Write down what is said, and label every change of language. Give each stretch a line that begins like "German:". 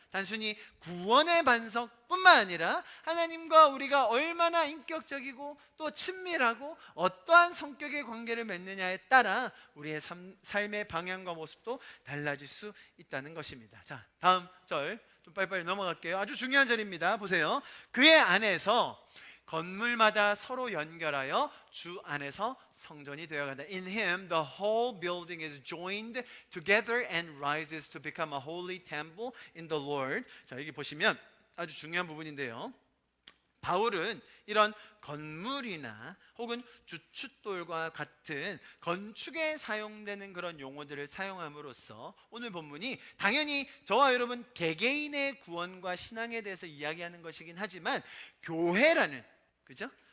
Korean: 단순히 구원의 반석뿐만 아니라 하나님과 우리가 얼마나 인격적이고 또 친밀하고 어떠한 성격의 관계를 맺느냐에 따라 우리의 삶의 방향과 모습도 달라질 수 있다는 것입니다. 자, 다음 절 좀 빨리빨리 넘어갈게요. 아주 중요한 절입니다. 보세요. 그의 안에서 건물마다 서로 연결하여 주 안에서 성전이 되어간다.
English: In him the whole building is joined together and rises to become a holy temple in the Lord.
Korean: 자, 여기 보시면 아주 중요한 부분인데요, 바울은 이런 건물이나 혹은 주춧돌과 같은 건축에 사용되는 그런 용어들을 사용함으로써 오늘 본문이 당연히 저와 여러분 개개인의 구원과 신앙에 대해서 이야기하는 것이긴 하지만 교회라는, 그죠?